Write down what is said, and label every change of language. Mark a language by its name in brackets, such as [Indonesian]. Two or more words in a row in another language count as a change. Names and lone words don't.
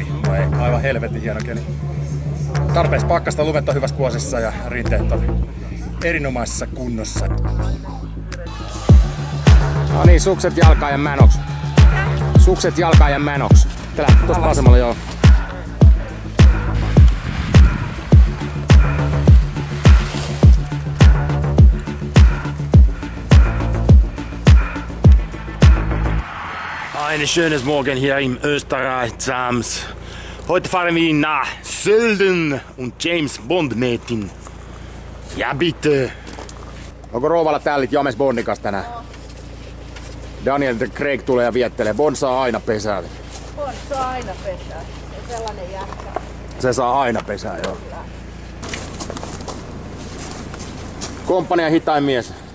[Finnish] Aivan helvetin hieno keli. Tarpeeksi pakkasta, lumet on hyvässä kuosissa ja rinteet on erinomaisessa kunnossa. No niin, sukset jalkaan ja mänoks. Sukset jalkaan ja mänoks. Täällä tuossa vasemmalla joo. [German] Ein schönes Morgen hier im Österreich, Sams. Heute fahren wir nach Sölden und James Bond Mädchen. Ja bitte. [Finnish] Onko rouvalla tällit James Bondin kanssa tänään? Daniel ja Craig tulee ja viettelee. Bond saa aina pesää. Bond saa aina pesää. Ja sellainen jätkä. Se saa aina pesää, joo. Komppania hitain mies.